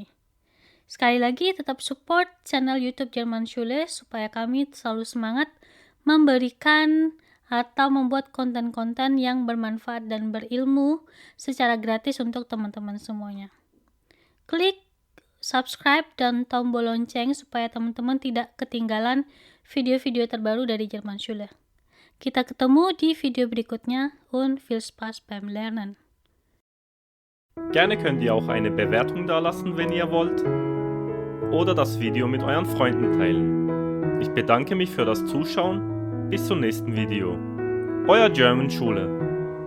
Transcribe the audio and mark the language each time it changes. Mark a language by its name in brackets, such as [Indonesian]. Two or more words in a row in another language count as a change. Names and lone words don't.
[Indonesian] Sekali lagi, tetap support channel YouTube Jerman Schule supaya kami selalu semangat memberikan atau membuat konten-konten yang bermanfaat dan berilmu secara gratis untuk teman-teman semuanya. Klik subscribe dan tombol lonceng supaya teman-teman tidak ketinggalan video-video terbaru dari Jerman Schule. Kita ketemu di video berikutnya [German] und viel Spaß beim Lernen. Gerne könnt ihr auch eine Bewertung dalassen, wenn ihr wollt, oder das Video mit euren Freunden teilen. Ich bedanke mich für das Zuschauen. Bis zum nächsten Video. Euer German Schule.